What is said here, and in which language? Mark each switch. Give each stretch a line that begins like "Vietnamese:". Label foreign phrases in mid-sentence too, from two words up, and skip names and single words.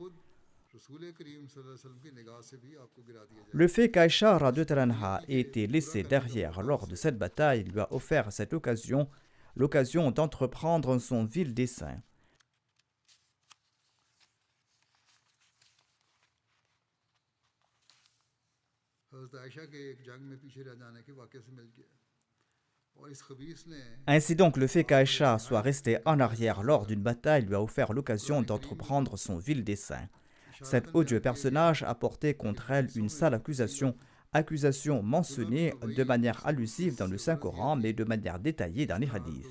French: Le fait qu'Aïcha
Arabic: رضي الله عنها
French: ait été laissée derrière lors de cette bataille lui a offert cette occasion, l'occasion d'entreprendre son vil dessein.
Urdu: حضرت عائشہ کے ایک جنگ میں پیچھے رہ جانے کے واقعے سے مل گیا اور اس خبیث نے
French: Ainsi donc, le fait qu'Aïcha soit restée en arrière lors d'une bataille lui a offert l'occasion d'entreprendre son vil dessein. Cet odieux personnage a porté contre elle une sale accusation mentionnée de manière allusive dans le Saint-Coran, mais de manière détaillée dans les hadiths.